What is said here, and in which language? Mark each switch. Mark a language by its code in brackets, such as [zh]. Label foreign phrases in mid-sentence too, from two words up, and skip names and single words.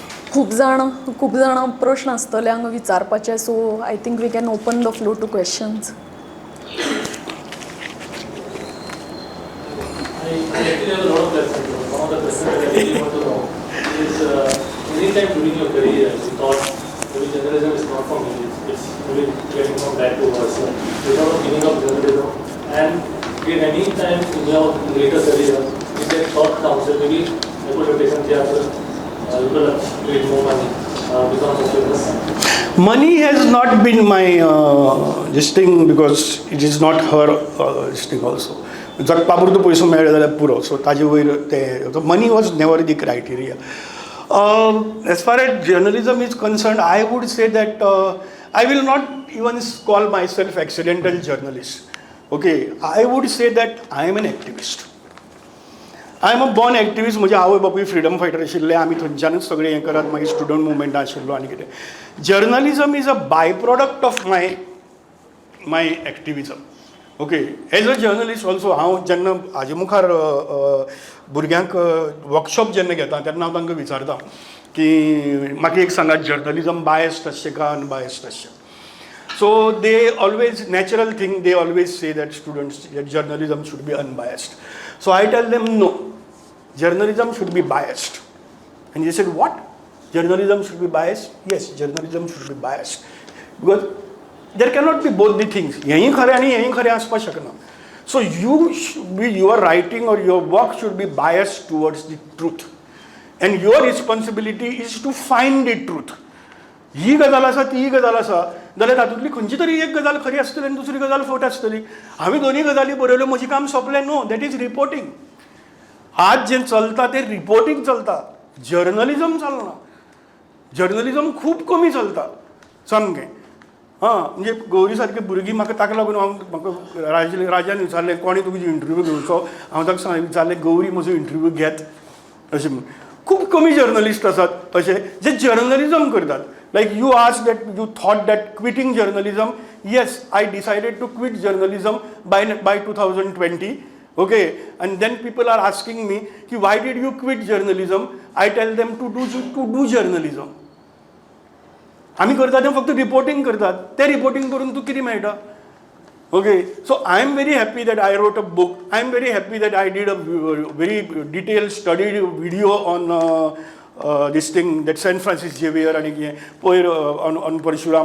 [kok] खूप जाण प्रश्न आसतले हांगा विचारपाचे, [en] so I think we can open the flow to questions. I actually have a lot of questions. One of the questions that I really want to know is, anytime during your career you thought maybe journalism is not for me, it's maybe getting from bad to worse. Without giving up journalism, and in any time in your later career, you get thought down, so maybe I could have taken theatre, you could have made more money, become so famous. Money has not been my this thing, because it is not her this thing also. [kok] जगपा पुरतो पयसो मेळ्ळो जाल्यार पुरो, सो ताजे वयर ते [en] money was never the criteria. as far as journalism is concerned, I would say that I will not even call myself accidental journalist. okay, I would say that I am an activist. I am a born activist. [kok] म्हजे आवय बापूय फ्रिडम फायटर आशिल्ले, आमी थंयच्यानूच सगळें हें करात, मागीर स्टुडंट मुवमेंटा आशिल्लो आनी कितें. [en] journalism is a by-product of my activism. [kok] ओके, [en] as a journalist also [kok] हांव जेन्ना हाजे मुखार भुरग्यांक वर्कशॉप जेन्ना घेता तेन्ना हांव तांकां विचारता की म्हाका एक सांगात, [en] journalism biased [kok] अशें काय अनबायस्ड अशें. [en] so they always, natural thing, they always say that students that journalism should be unbiased. So I tell them no, journalism should be biased. And they said, what? Journalism should be biased? Yes, journalism should be biased. Because there cannot be both the things. [kok] यही खरे आणि यही खरे आसपा शकना. [en] So your writing or your work should be biased towards the truth. And your responsibility is to find the truth. [kok] ही गजाल आसा, ती गजाल आसा, जाल्यार तातूंतली खंयची तरी एक गजाल खरी आसतली आनी दुसरी गजाल फट आसतली. हांवें दोनूय गजाली बरयल्यो, म्हजें काम सोंपलें. [en] no, that is reporting. [kok] आज जें चलता तें रिपोर्टींग चलता, जर्नलिजम चलना. जर्नलिजम खूब कमी चलता सामकें. म्हणजे गौरी सारकी भुरगीं म्हाका ताका लागून म्हाका राजान विचारलें कोणी तुजी इंटरव्यू घेवचो. हांव ताका विचारलें गौरी म्हजो इंटरव्यू घेत अशें म्हणून. खूब कमी जर्नलिस्ट आसात अशे जे जर्नलिजम करतात. [en] Like you asked that, you thought that quitting journalism. Yes, I decided to quit journalism by 2020. Okay, and then people are asking me, why did you quit journalism? I tell them to do journalism. [kok] आम्ही करतात ते फक्त रिपोर्टिंग करतात. ते रिपोर्टिंग करून तू किती मेळटा. [en] Okay, so I am very happy that I wrote a book. I am very happy that I did a very detailed studied video on this thing that Saint Francis Xavier आणि पयर on परशुराम.